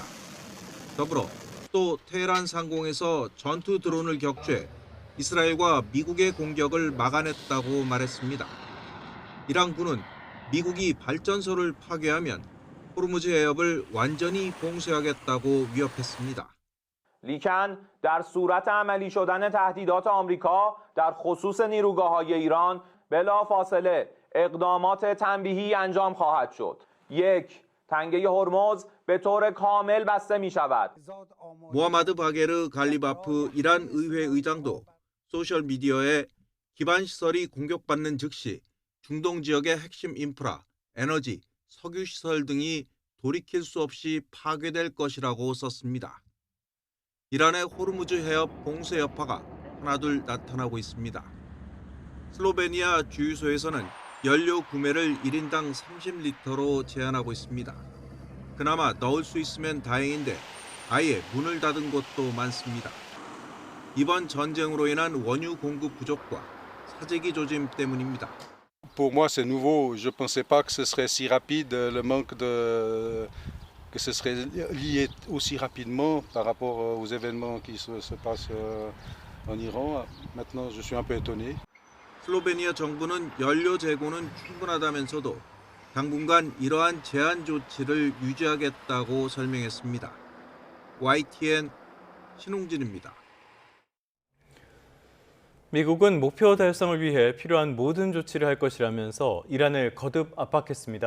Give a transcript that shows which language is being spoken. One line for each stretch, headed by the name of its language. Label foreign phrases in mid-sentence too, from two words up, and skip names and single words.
Korean: 더불어 또 테헤란 상공에서 전투 드론을 격추해 이스라엘과 미국의 공격을 막아냈다고 말했습니다. 이란군은 미국이 발전소를 파괴하면 호르무즈 해협을 완전히 봉쇄하겠다고 위협했습니다.
Persian: لیکن در صورت عملی شدن تهدیدات آمریکا در خصوص نیروگاه‌های ایران بلافاصله اقدامات تنبیهی انجام خواهد شد. یک، تنگه هرمز به طور کامل بسته می شود.
Korean: 모하마드 바게르 갈리바프 이란 의회 의장도 소셜 미디어에 기반 시설이 공격받는 즉시 중동 지역의 핵심 인프라, 에너지, 석유 시설 등이 돌이킬 수 없이 파괴될 것이라고 썼습니다. 이란의 호르무즈 해협 봉쇄 여파가 하나둘 나타나고 있습니다. 슬로베니아 주유소에서는 연료 구매를 1인당 30리터로 제한하고 있습니다. 그나마 넣을 수 있으면 다행인데 아예 문을 닫은 곳도 많습니다. 이번 전쟁으로 인한 원유 공급 부족과 사재기 조짐 때문입니다.
French: Pour moi, c'est nouveau. Je ne pensais pas que ce serait si rapide, le manque que ce serait lié aussi rapidement par rapport aux événements qui se passent en Iran. Maintenant, je suis un peu étonné.
Korean: 슬로베니아 정부는 연료 재고는 충분하다면서도 당분간 이러한 제한 조치를 유지하겠다고 설명했습니다. YTN 신웅진입니다. 미국은 목표 달성을 위해 필요한 모든 조치를 할 것이라면서 이란을 거듭 압박했습니다.